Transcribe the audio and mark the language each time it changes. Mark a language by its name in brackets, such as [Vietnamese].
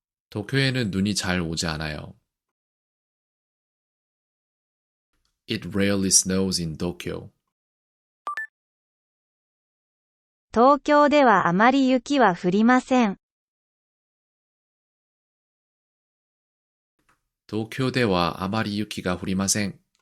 [Korean] 도쿄에는 눈이 잘 오지 않아요. [English] It rarely snows in Tokyo. [Japanese] 東京ではあまり雪は降りません。東京ではあまり雪が降りません。